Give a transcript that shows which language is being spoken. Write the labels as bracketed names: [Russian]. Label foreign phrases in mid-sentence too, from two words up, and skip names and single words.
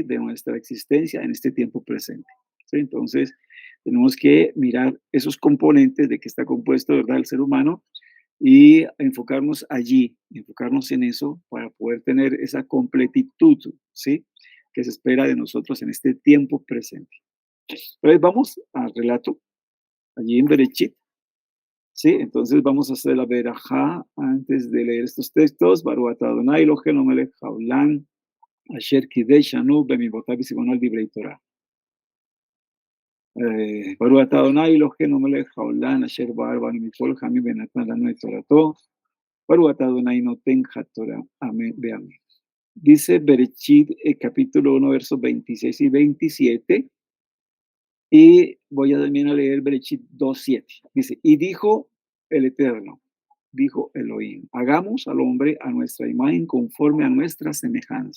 [Spanish] De nuestra existencia en este tiempo presente, ¿sí? Entonces, tenemos que mirar esos componentes de que está compuesto, ¿verdad?, el ser humano y enfocarnos allí, enfocarnos en eso para poder tener esa completitud, ¿sí?, que se espera de nosotros en este tiempo presente. Entonces, vamos al relato allí en Berechit. Sí, entonces vamos a hacer la verajá antes de leer estos textos. [Hebrew] ברוך אתה אדוני אלוהינו מלך העולם, אשר קידשנו במצוותיו וציוונו על דברי תורה. ברוך אתה אדוני אלוהינו מלך העולם, אשר בחר בנו מכל העמים ונתן לנו את תורתו. ברוך אתה אדוני נותן התורה. [Spanish] Amén, amén. Dice Berechit, capítulo 1, versos 26 y 27. Y voy a también a leer Berechit 2:7. Dice, y dijo el Eterno, dijo Elohim, hagamos al hombre a nuestra imagen conforme a nuestra semejanza.